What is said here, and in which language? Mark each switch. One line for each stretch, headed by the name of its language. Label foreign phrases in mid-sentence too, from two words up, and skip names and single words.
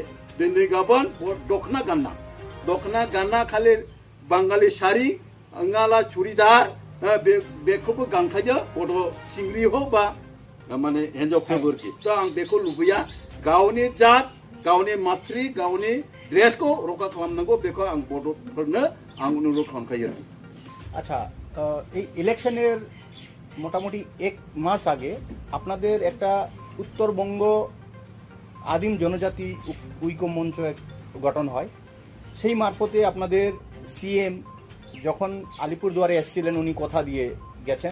Bodo: दिनै गाबोन दखना गानना खालि बांगाली सारि, अंगाला चुरिदार बेखौबो गानखायो बड' सिंग्रि हक बा माने हिन्जावफोरबो आरोखि। तो आं बेखौ लुबैया, गावनि जात, गावनि मातृ, गावनि ड्रेसखौ रक्षा खालामनांगौ, बेखौ आं बड'फोरनो आं अनुरद खालामखायो।
Bangla: আচ্ছা, এই ইলেকশনের মোটামুটি 1 মাস আগে আপনাদের একটা উত্তরবঙ্গ আদিম জনজাতি ঐক্য মঞ্চ গঠন হয়। সেই মারফতে আপনাদের সিএম যখন আলিপুরদুয়ারে এসেছিলেন উনি কথা দিয়ে গেছেন।